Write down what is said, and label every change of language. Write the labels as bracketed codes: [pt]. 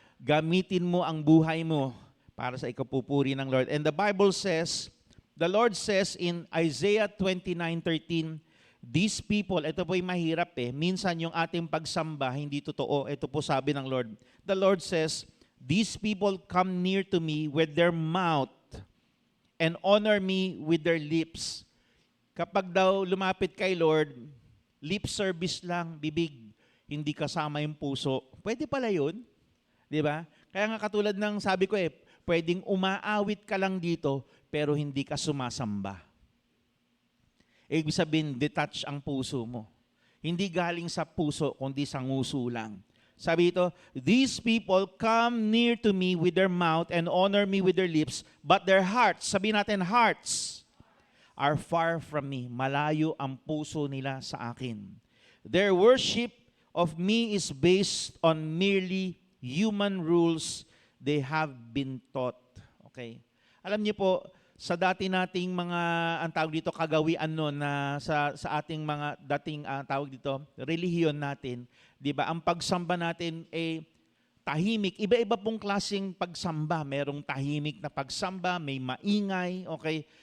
[tl] Gamitin mo ang buhay mo para sa ikapupuri ng Lord. [en] And the Bible says, the Lord says in Isaiah 29:13, these people, [tl] ito po'y mahirap minsan yung ating pagsamba, hindi totoo. Ito po sabi ng Lord. [en] The Lord says, these people come near to me with their mouth and honor me with their lips. [tl] Kapag daw lumapit kay Lord, lip service lang, bibig, hindi kasama yung puso. Pwede pala yun. Di ba? Kaya nga katulad ng sabi ko pwedeng umaawit ka lang dito, pero hindi ka sumasamba. Ibig sabihin, detach ang puso mo. Hindi galing sa puso, kundi sa nguso lang. [en] Sabi ito, these people come near to me with their mouth and honor me with their lips, but their hearts, [tl] sabi natin [en] hearts, are far from me. [tl] Malayo ang puso nila sa akin. [en] Their worship of me is based on merely human rules they have been taught. Okay? [tl] Alam niyo po, sa dati nating mga, ang tawag dito, kagawian noon na sa ating mga dating, tawag dito, relihiyon natin, di ba, ang pagsamba natin tahimik. Iba-iba pong klaseng pagsamba. Merong tahimik na pagsamba, may maingay, okay?